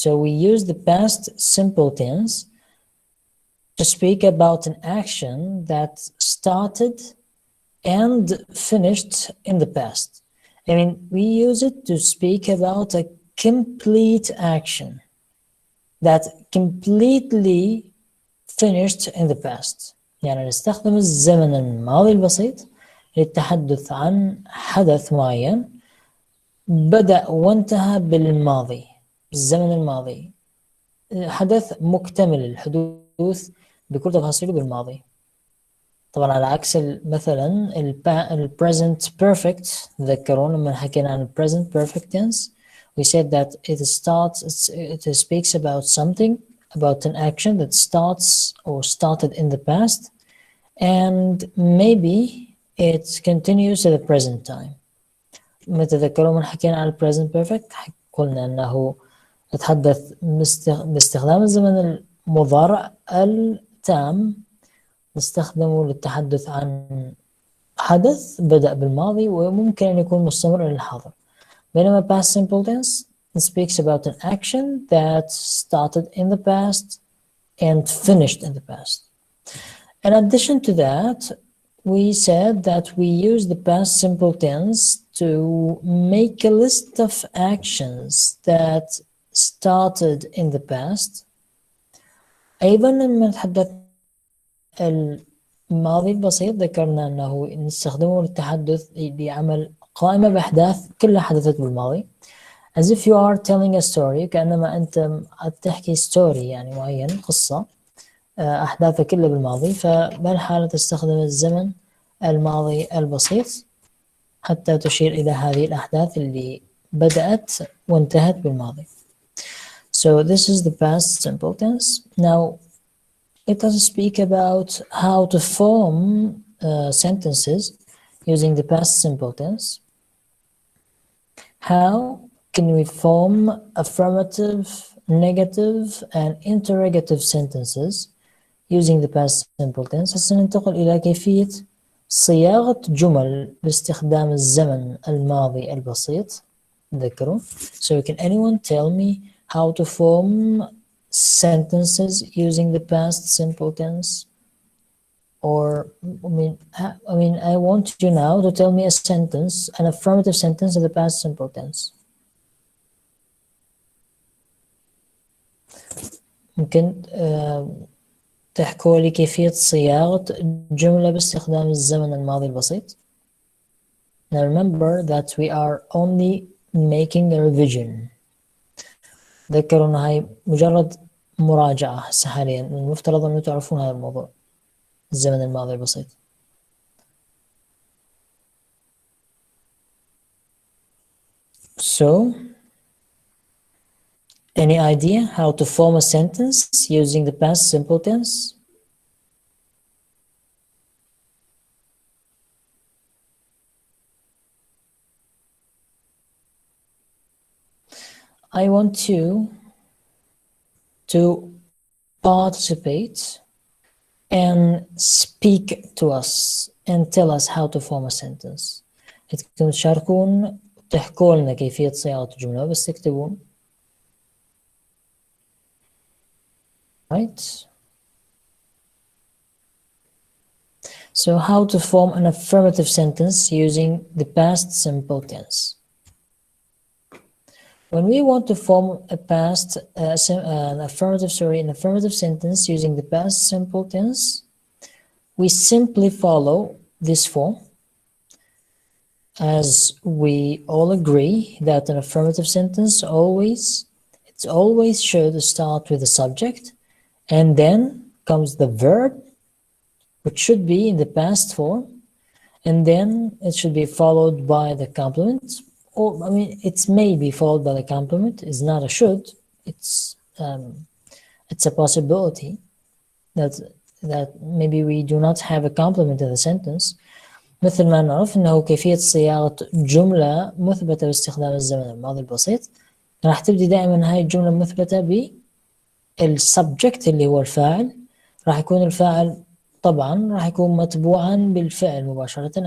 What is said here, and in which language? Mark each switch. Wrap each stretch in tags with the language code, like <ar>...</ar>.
<en>So we use the past simple tense to speak about an action that started and finished in the past. I mean, we use it to speak about a complete action that completely finished in the past.</en> <ar>يعني نستخدم الزمن الماضي البسيط للتحدث عن حدث معين بدأ وانتهى بالماضي، بالزمن الماضي، حدث مكتمل الحدوث بكل تفاصيله بالماضي. طبعا على عكس مثلا ال present perfect. تذكرون لما حكينا عن</ar> <en>present perfect tense we said that it speaks about something, about an action that starts or started in the past and maybe it continues to the present time.</en> <ar>ما تذكرون من حكينا عن present perfect قلنا أنه نتحدث باستخدام الزمن المضارع التام، نستخدمه للتحدث عن حدث بدأ بالماضي وممكن أن يكون مستمر إلى الحاضر. بينما</ar> <en>past simple tense speaks about an action that started in the past and finished in the past. In addition to that, we said that we use the past simple tense to make a list of actions that started in the past.</en> <ar>أيضا لما نتحدث الماضي البسيط ذكرنا أنه نستخدمه للتحدث بعمل قائمة بأحداث كلها حدثت بالماضي.</ar> <en>As if you are telling a story.</en> <ar>كأنما أنت تحكي story يعني معين، قصة أحداثها كلها بالماضي، فبهالحالة تستخدم الزمن الماضي البسيط حتى تشير إلى هذه الأحداث اللي بدأت وانتهت بالماضي.</ar> <en>So this is the past simple tense. Now let us speak about how to form sentences using the past simple tense. How can we form affirmative, negative and interrogative sentences using the past simple tense؟</en> <ar>هسه ننتقل إلى كيفية صياغة جمل باستخدام الزمن الماضي البسيط. تذكروا.</ar> <en>So can anyone tell me how to form sentences using the past simple tense? Or I want you now to tell me a sentence, an affirmative sentence in the past simple tense.</en> <ar>ممكن تحكوا لي كيفية صياغة جملة باستخدام الزمن الماضي البسيط.</ar> <en>Now remember that we are only making a revision.</en> <ar>تذكروا أن هاي مجرد مراجعة هسه حاليا، المفترض أن تعرفون هذا الموضوع، الزمن الماضي البسيط.</ar> <en>So, any idea how to form a sentence using the past simple tense? I want you to participate and speak to us and tell us how to form a sentence.</en> <ar>بدكم تشاركون وتحكوا لنا كيفية صياغة الجملة بس تكتبون.</ar> <en>Right? So how to form an affirmative sentence using the past simple tense. When we want to form an affirmative sentence using the past simple tense, we simply follow this form, as we all agree that an affirmative sentence it's always sure to start with the subject, and then comes the verb, which should be in the past form, and then it should be followed by the complement. Or it may be followed by the complement. It's not a should. It's a possibility that maybe we do not have a complement in the sentence.</en> <ar>مثل ما نعرف إنه كيفية صياغة جملة مثبتة باستخدام الزمن الماضي البسيط، راح تبدي دائما هاي الجملة مثبتة بالسبجكت اللي هو الفاعل. راح يكون الفاعل طبعا راح يكون متبوعا بالفعل مباشرة.</ar>